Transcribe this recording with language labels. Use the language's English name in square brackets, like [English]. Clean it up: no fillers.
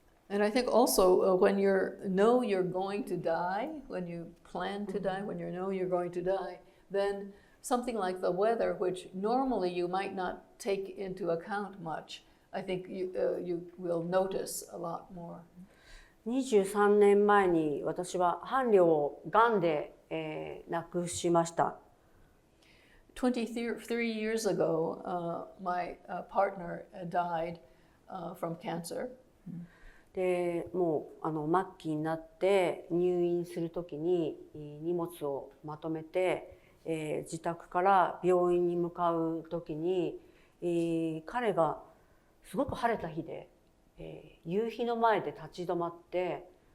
[English] And I think also when you know you're going to die, when you plan to die, when you know you're going to die, then something like the weather, which normally you might not take into account much, I think you will notice a lot more. [Japanese] 23年前に私は伴侶をがんで、亡くしました。 [English] 23 years ago, my partner died from cancer. [Japanese] でもう末期になって入院するときに荷物をまとめて、自宅から病院に向かうときに、彼がすごく晴れた日で、夕日の前で立ち止まって、